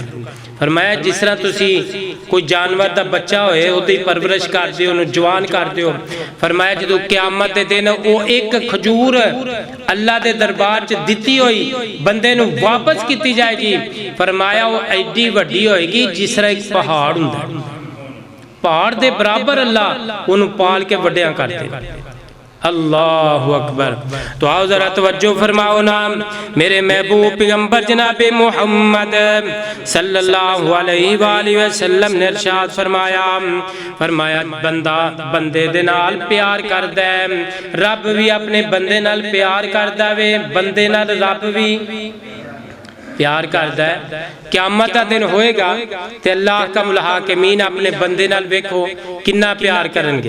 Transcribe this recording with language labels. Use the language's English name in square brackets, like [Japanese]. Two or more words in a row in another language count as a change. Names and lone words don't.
[Punjabi] فرمایا جس طرح تسی کوئی جانور دا بچہ ہوئے اوہدی پرورش کردے ہو، اوہنوں جوان کردے ہو، فرمایا جدوں قیامت دے دن او اک کھجور اللہ دے دربار چ دتی ہوئی بندے نوں واپس کیتی جائے گی، فرمایا او ایڈی وڈی ہوئے گی جس طرح اک پہاڑ ہوندا، پہاڑ دے برابر اللہ اوہنوں پال کے وڈیاں کر دے. [Arabic] الله أكبر. [Punjabi] تو آؤ ذرا توجہ فرماؤ نا، میرے محبوب پیغمبر جناب محمد [Arabic] صلى الله عليه وسلم [Punjabi] نے ارشاد فرمایا، فرمایا بندہ بندے دے نال پیار کردا ہے، رب بھی اپنے بندے نال پیار کردا اے، بندے نال رب بھی پیار کردا ہے. قیامت دا دن ہوئے گا تے [Arabic] الله أحكم الحاكمين [Punjabi] اپنے بندے نال ویکھو کنا پیار کرن گے.